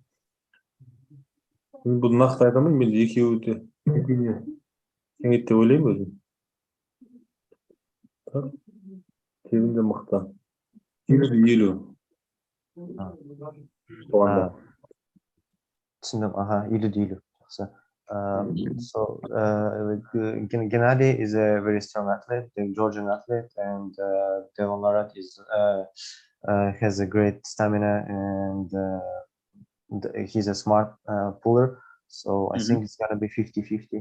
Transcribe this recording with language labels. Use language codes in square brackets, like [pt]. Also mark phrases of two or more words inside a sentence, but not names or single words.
[kk] Бұл нақты айта алмаймын, мен екеуі де жеңеді деп ойлаймын өзім. Devon де мықты. 50. түсіндім, 50-50 жақсы. [en] So Genadi is a very strong athlete, the Georgian athlete, and Devon Larratt is has a great stamina and he's a smart puller. So I think it's gonna be 50-50.